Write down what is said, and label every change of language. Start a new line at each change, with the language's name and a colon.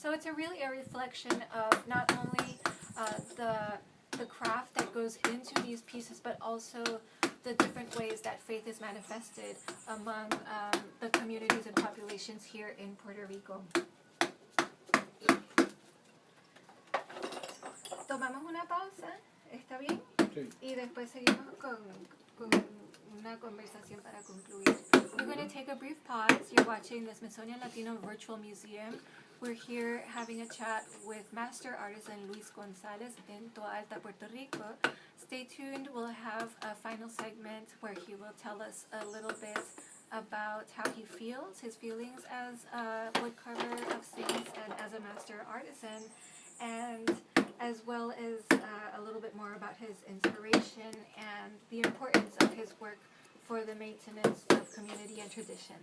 English: So it's really a reflection of not only the craft that goes into these pieces, but also the different ways that faith is manifested among the communities and populations here in Puerto Rico.
Spanish: Tomamos una pausa, ¿está bien? Sí. Y después seguimos con una conversación para concluir.
English: We're going to take a brief pause. You're watching the Smithsonian Latino Virtual Museum. We're here having a chat with Master Artisan Luis Gonzalez in Toa Alta, Puerto Rico. Stay tuned. We'll have a final segment where he will tell us a little bit about how he feels, his feelings as a woodcarver of saints and as a master artisan, and as well as a little bit more about his inspiration and the importance of his work for the maintenance of community and tradition.